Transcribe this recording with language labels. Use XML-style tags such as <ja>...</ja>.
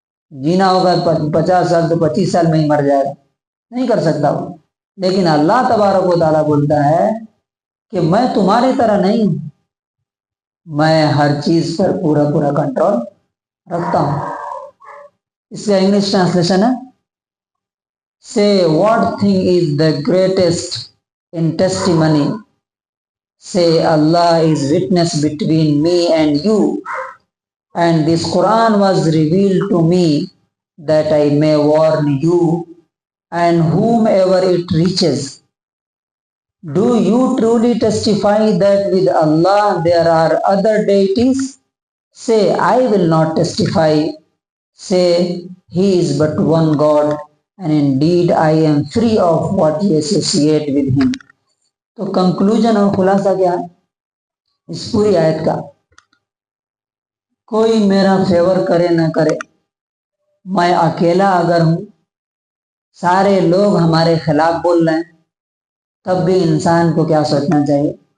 <ur>جینا ہوگا 50 سال تو 25 سال میں ہی مر جائے گا، نہیں کر سکتا وہ۔ لیکن اللہ تبارک و تعالیٰ بولتا ہے کہ میں تمہاری طرح نہیں ہوں، میں ہر چیز پر پورا کنٹرول رکھتا ہوں۔ اس کا انگلش ٹرانسلیشن ہے</ur> <en>Say what thing is the greatest in testimony? Say Allah is witness between me and you, and this Quran was revealed to me that I may warn you and whomever it reaches. Do you truly testify that with Allah there are other deities? Say, I will not testify. Say, He is but one God, and indeed I am free of what you associate with him.</en> <ur>تو conclusion اور خلاصہ کیا ہے اس پوری آیت کا؟ کوئی میرا فیور کرے نہ کرے، میں اکیلا اگر ہوں، سارے لوگ ہمارے خلاف بول رہے ہیں، تب بھی انسان کو کیا سوچنا چاہیے</ur>